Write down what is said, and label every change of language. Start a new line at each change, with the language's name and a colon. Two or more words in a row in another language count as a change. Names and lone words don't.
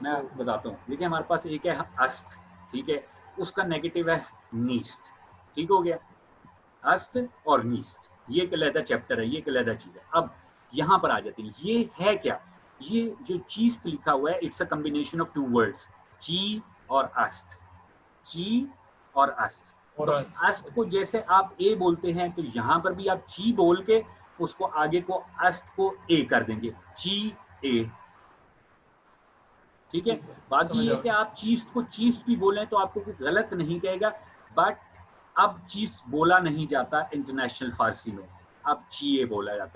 Urdu: میں کو بتاتا ہوں. دیکھیں ہمارے پاس ایک ہے است، ٹھیک ہے، اس کا نیگیٹو ہے نیست. ٹھیک ہو گیا، است اور نیست یہ ایک علیحدہ چیپٹر ہے، یہ ایک علیحدہ چیز ہے. اب یہاں پر آ جاتے ہیں، یہ ہے کیا؟ یہ جو چیز لکھا ہوا ہے
English: it's a combination of two words,
Urdu: چی اور است. چی اور است. تو است کو جیسے آپ اے بولتے ہیں تو یہاں پر بھی آپ چی بول کے اس کو آگے کو است کو اے کر دیں گے، چی اے. ٹھیک ہے، باقی یہ کہ آپ چیز کو چیز بھی بولیں تو آپ کو کوئی غلط نہیں کہے گا. بٹ اب چیز بولا نہیں جاتا انٹرنیشنل فارسی میں، اب چیئے بولا جاتا ہے.